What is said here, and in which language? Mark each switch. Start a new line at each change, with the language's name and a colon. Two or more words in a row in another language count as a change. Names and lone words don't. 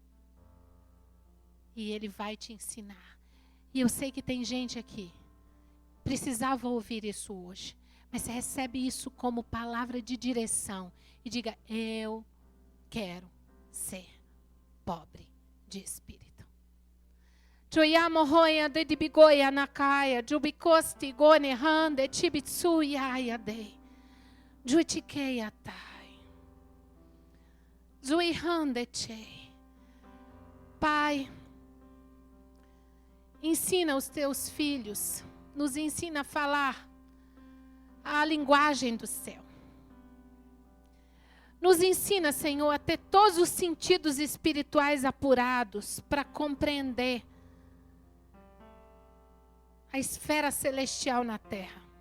Portuguese: E Ele vai te ensinar. E eu sei que tem gente aqui, precisava ouvir isso hoje. Mas você recebe isso como palavra de direção. E diga: eu quero ser pobre de espírito. Joyamo hoya de dibigoya nakaya, jubikosti gone hande chibitsuya yade. Juitikeya tai. Zuihande che. Pai, ensina os teus filhos, nos ensina a falar a linguagem do céu. Nos ensina, Senhor, a ter todos os sentidos espirituais apurados para compreender a esfera celestial na terra.